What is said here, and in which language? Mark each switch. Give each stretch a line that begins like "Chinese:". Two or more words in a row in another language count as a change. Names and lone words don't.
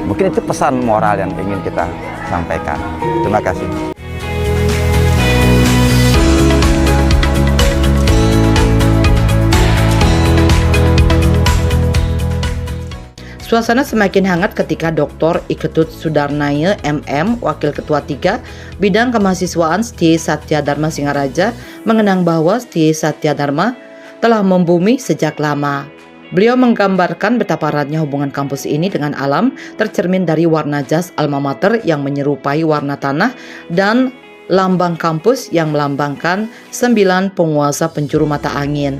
Indonesian: Mungkin itu pesan moral yang ingin kita sampaikan. Terima kasih. Suasana semakin hangat ketika Dr. Iketut Sudarnaya MM, Wakil Ketua 3 Bidang Kemahasiswaan STIE Satya Dharma Singaraja, mengenang bahwa STIE Satya Dharma telah membumi sejak lama. Beliau menggambarkan betapa eratnya hubungan kampus ini dengan alam, tercermin dari warna jas
Latin: alma mater
Indonesian: yang menyerupai warna tanah dan lambang kampus yang melambangkan 9 penguasa penjuru mata angin.